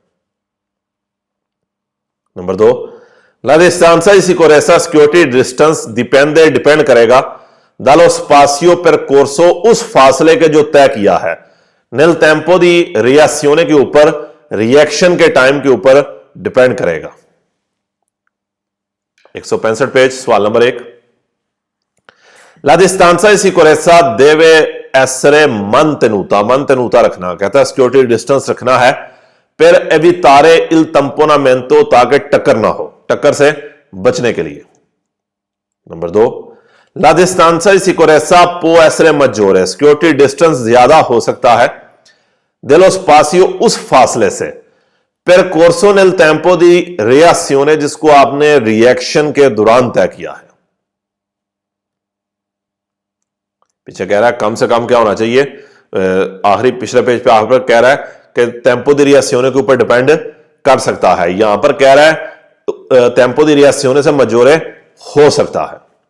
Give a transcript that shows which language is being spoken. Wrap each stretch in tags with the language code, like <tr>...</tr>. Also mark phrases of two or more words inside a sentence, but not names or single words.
<ur>نمبر 2,</ur> <it>la distanza di sicurezza,</it> <en>security distance</en> <ur>ڈیپینڈ کرے گا</ur> <it>dallo spazio percorso,</it> <ur>اس فاصلے کے جو طے کیا ہے,</ur> <it>nel tempo di reazione</it> <ur>کے اوپر، ری ایکشن کے ٹائم کے اوپر ڈیپینڈ کرے گا. 165 پیج، سوال نمبر 1.</ur> <it>La distanza di sicurezza deve essere mantenuta, mantenuta</it> <ur>رکھنا، کہتا ہے</ur> <en>security distance</en> <ur>رکھنا ہے</ur> <it>per evitare il tamponamento,</it> <ur>تاکہ ٹکر نہ ہو، ٹکر سے بچنے کے لیے. نمبر 2,</ur> <it>La distanza di sicurezza può essere maggiore,</it> <en>security distance</en> <ur>زیادہ ہو سکتا ہے</ur> <it>dello spazio,</it> <ur>اس فاصلے سے,</ur> <it>percorso nel tempo di reazione,</it> <ur>جس کو آپ نے ری ایکشن کے دوران طے کیا ہے. پیچھے کہہ رہا ہے کم سے کم کیا ہونا چاہیے، آخری پچھلے پیج پے آخر پر کہہ رہا ہے کہ</ur> <it>tempo di reazione</it> <ur>کے اوپر ڈیپینڈ کر سکتا ہے، یہاں پر کہہ رہا ہے</ur> <it>tempo di reazione</it> <ur>سے مجورے ہو سکتا ہے.</ur>